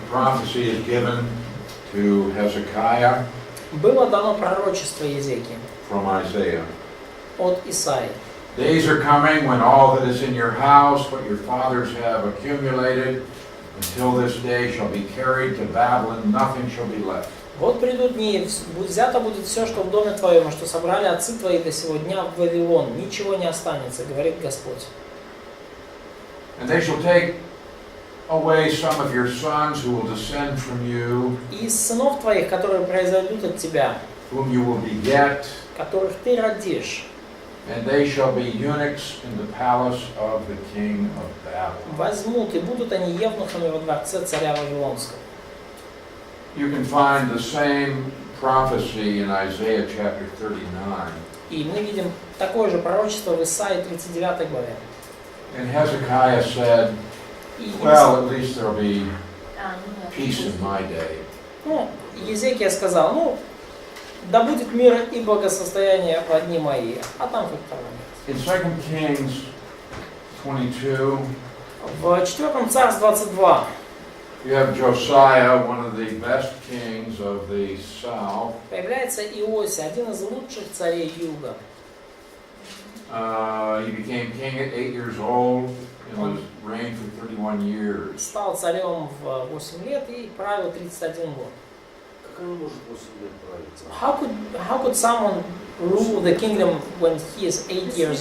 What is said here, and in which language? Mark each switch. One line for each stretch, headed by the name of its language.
English: Prophecy is given to Hezekiah
Russian: было дано пророчество Езекии
English: from Isaiah.
Russian: от Исаии.
English: Days are coming when all that is in your house, what your fathers have accumulated, until this day shall be carried to Babylon, nothing shall be left.
Russian: Вот придут дни, взято будет все, что в доме твоем, и что собрали отцы твои до сего дня в Вавилон. Ничего не останется, говорит Господь.
English: And they shall take away some of your sons who will descend from you,
Russian: И из сынов твоих, которые произойдут от тебя,
English: whom you will beget,
Russian: которых ты родишь,
English: and they shall be eunuchs in the palace of the king of Babylon.
Russian: возьмут, и будут они евнухами во дворце царя Вавилонского.
English: You can find the same prophecy in Isaiah chapter 39.
Russian: И мы видим такое же пророчество в Исаии 39 главе.
English: And Hezekiah said,
Russian: И
English: well, at least there'll be peace in my day.
Russian: ну, Езекия сказал, ну, да будет мир и благосостояние в дни мои, а там хоть того нет.
English: In 2 Kings 22,
Russian: В 4 Царств 22
English: you have Josiah, one of the best kings of the south.
Russian: появляется Иосия, один из лучших царей Юга.
English: He became king at 8 years old and was reigned for 31 years.
Russian: Стал царем в 8 лет и правил 31 год. Как он может 8 лет править?
English: How could someone rule the kingdom when he is 8 years